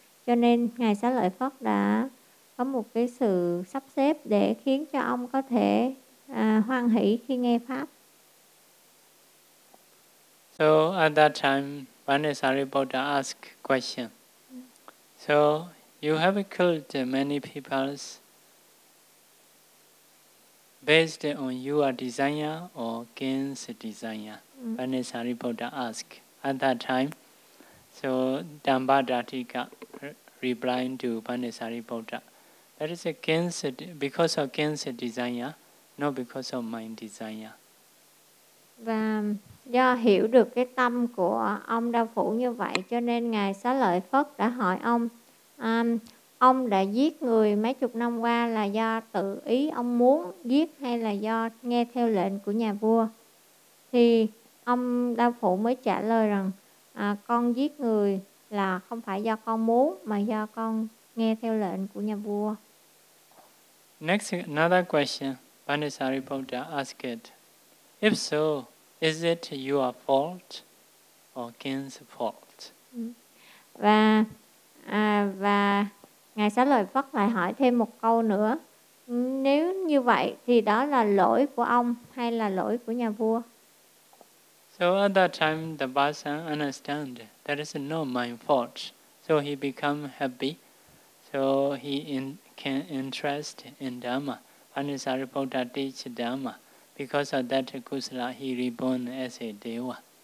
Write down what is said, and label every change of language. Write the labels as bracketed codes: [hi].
[vi] Cho nên Ngài Xá Lợi Phất đã có một cái sự sắp xếp để khiến cho ông có thể hoan hỷ khi nghe pháp. [en] So at that time, Banisaribodha asked question. So you have killed many people based on your desire or gain's desire? Banisaribodha asked at that time. So Dhammadhatika replied to Banisaribodha. That is because of gain's desire, not because of my desire. [vi] Và do hiểu được cái tâm của ông đao phủ như vậy, cho nên Ngài Xá Lợi Phất đã hỏi ông, ông đã giết người mấy chục năm qua là do tự ý ông muốn giết hay là do nghe theo lệnh của nhà vua? Thì ông đao phủ mới trả lời rằng con giết người là không phải do con muốn mà do con nghe theo lệnh của nhà vua. [en] Next, another question Banisaribodha asked. If so, is it your fault or King's fault? [vi] Và Ngài Xá Lợi Phất lại hỏi thêm một câu nữa. Nếu như vậy thì đó là lỗi của ông hay là lỗi của nhà vua? [en] So at that time the Bhasan understand that is not my fault. So he become happy. So he can interest in Dhamma. Banisaribodha teach Dhamma. Because of that Kusala he reborn as a Deva.